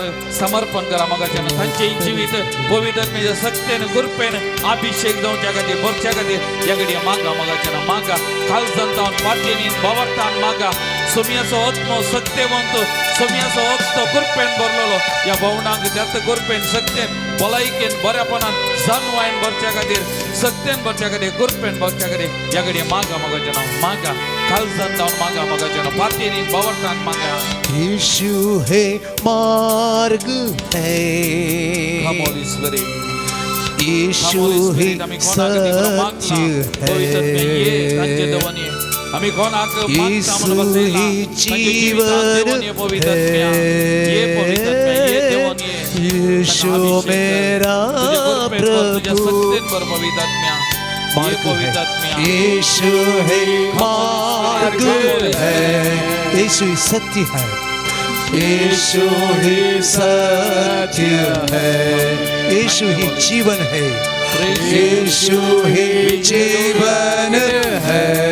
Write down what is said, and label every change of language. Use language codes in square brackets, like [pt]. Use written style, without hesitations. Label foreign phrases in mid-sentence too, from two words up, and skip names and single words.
[kok] समर्पण करा मगाच्यानो तांचे जिवीत पवित्र आत्म्याच्या सत्तेन कृपेन अभिषेक जावच्या खातीर भरच्या खातीर या घडये मागा मगाच्यानो मागा खालसंतावन पातयेनीन बावरतान मागा सोम्याचो आत्मो सत्यवंत सोम्याचो आत्मो कृपेन भरलेलो या भवनाक त्यात कृपेन सत्तेन भलायकेन बऱ्यापणान जाणवायन भरच्या खातीर सत्तेन भरच्या खातीर कृपेन भरच्या खातीर या घडये मागा मगाच्यानो मागा खालसंतावन मागा मगाच्यानो पातयेनीन बावरतान मागा. [hi] यीशु है मार्ग है [en] Come Holy Spirit. [hi] यीशु ही सत्य है [kok] आम्ही कोणाक [hi] यीशु ही जीवन है यीशु मेरा प्रभु यीशु है मार्ग है यीशु ही सत्य है यीशु ही सत्य है यीशु ही जीवन है यीशु ही जीवन है